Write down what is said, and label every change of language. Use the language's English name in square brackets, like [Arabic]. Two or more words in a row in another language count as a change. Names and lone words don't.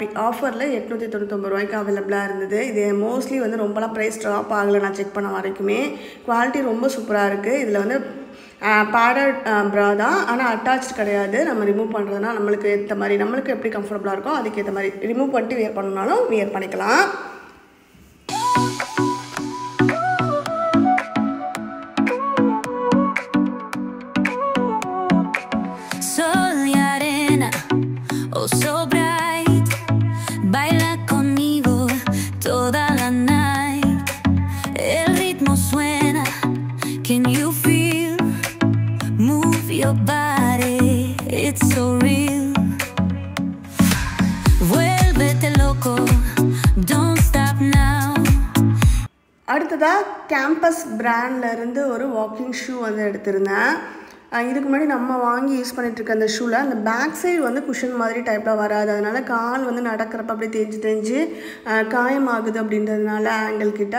[Tamil] ஆஃபரில் 899 ரூபாய்க்கு அவைலபிளாக இருந்தது. இது மோஸ்ட்லி வந்து ரொம்பலாம் [English] price drop [Tamil] ஆகலை நான் செக் பண்ண வரைக்குமே. குவாலிட்டி ரொம்ப சூப்பராக இருக்குது. இதில் வந்து [English] padded bra [Tamil] தான், ஆனால் அட்டாச் கிடையாது. நம்ம ரிமூவ் பண்ணுறதுனா நம்மளுக்கு ஏற்ற மாதிரி, நம்மளுக்கு எப்படி கம்ஃபர்டபுளாக இருக்கோ அதுக்கேற்ற மாதிரி ரிமூவ் பண்ணிட்டு வியர் பண்ணணுனாலும் வியர் பண்ணிக்கலாம். [Spanish] Sol y arena, [English] oh so bright, [Spanish] baila conmigo toda la night. El ritmo suena, [English] can you feel? Move your body, it's so real. [Spanish] Vuélvete loco, [English] don't stop now. [Tamil] அடுத்ததாக கேம்பஸ் பிராண்ட்லேருந்து ஒரு [English] walking shoe [Tamil] வந்து எடுத்திருந்தேன். இதுக்கு முன்னாடி நம்ம வாங்கி யூஸ் பண்ணிகிட்ருக்க அந்த ஷூவில் அந்த [English] back side [Tamil] வந்து குஷன் மாதிரி டைப்பில் வராது. அதனால் கால் வந்து நடக்கிறப்ப அப்படியே தேஞ்சு காயமாகுது அப்படின்றதுனால ஆங்கிள் கிட்ட.